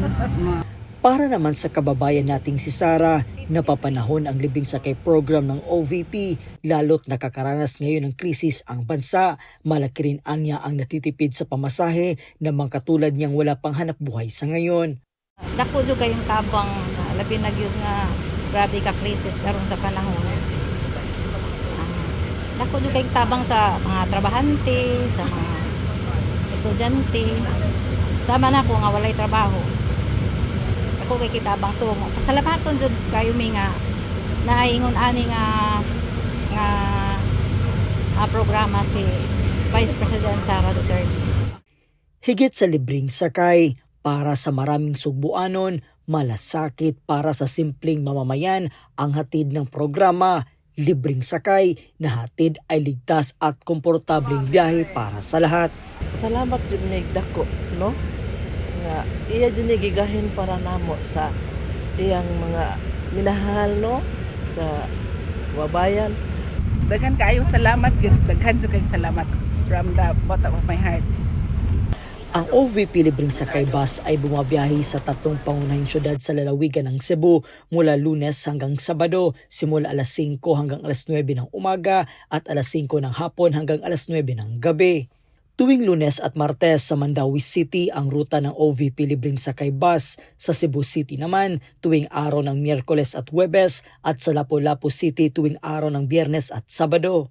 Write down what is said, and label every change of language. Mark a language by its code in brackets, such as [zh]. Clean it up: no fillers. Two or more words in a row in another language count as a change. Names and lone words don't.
[tl] Para naman sa kababayan nating si Sarah, napapanahon ang libreng sakay program ng OVP, lalo't nakakaranas ngayon ng krisis ang bansa. Malaki rin anya ang natitipid sa pamasahe na mga katulad niyang wala pang hanap buhay sa ngayon. [ceb] Dako jud kayong tabang labi na gyud nga grabe ka krisis karon sa panahon. Dako jud kayong tabang sa mga trabahante, sa mga estudyante. Sama na ko nga walay trabaho. Ako kay kitabang sumo. Pasalamaton jud kayo mi nga naingon ani nga programa si Vice President Sara Duterte. [tl] Higit sa libreng sakay, para sa maraming Sugbuanon, malasakit para sa simpleng mamamayan ang hatid ng programa. Libreng sakay na hatid ay ligtas at komportableng biyahe para sa lahat. [ceb] Salamat jud ni dako, no? Nga iya jud ni gigahin para namo sa iyang mga minahal, no? Sa kababayan. Daghan kayo salamat gyud, daghan jud kayong salamat [en] from the bottom of my heart. [tl] Ang OVP Libreng Sakay Bus ay bumabiyahe sa tatlong pangunahing syudad sa lalawigan ng Cebu mula Lunes hanggang Sabado, simula alas 5 hanggang alas 9 ng umaga at alas 5 ng hapon hanggang alas 9 ng gabi. Tuwing Lunes at Martes sa Mandawi City ang ruta ng OVP Libreng Sakay Bus, sa Cebu City naman tuwing araw ng Miyerkules at Huwebes at sa Lapu-Lapu City tuwing araw ng Biyernes at Sabado.